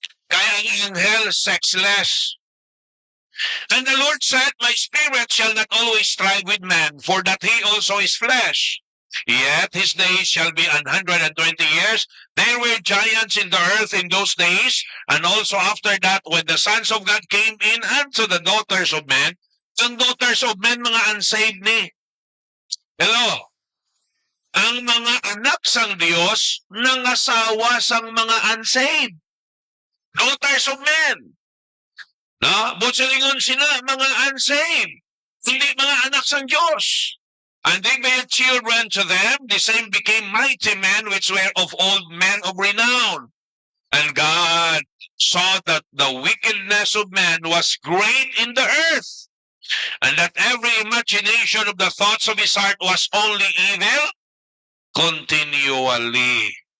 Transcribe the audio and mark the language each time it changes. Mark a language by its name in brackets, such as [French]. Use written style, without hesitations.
[Hiligaynon] Kaya ang anghel, sexless. [English] And the Lord said, my spirit shall not always strive with man, for that he also is flesh. Yet his days shall be 120 years. There were giants in the earth in those days, and also after that, when the sons of God came in unto the daughters of men, Ang daughters of men, mga unsaved ni. Hello? [Hiligaynon] Ang mga anak sang Dios nangasawa sang mga unsaved. [English] Daughters of men. [Hiligaynon] No? Butsalingon sila, mga unsaved. Hindi mga anak sang Diyos. [English] And they bare children to them, the same became mighty men, which were of old men of renown. And God saw that the wickedness of man was great in the earth, and that every imagination of the thoughts of his heart was only evil continually.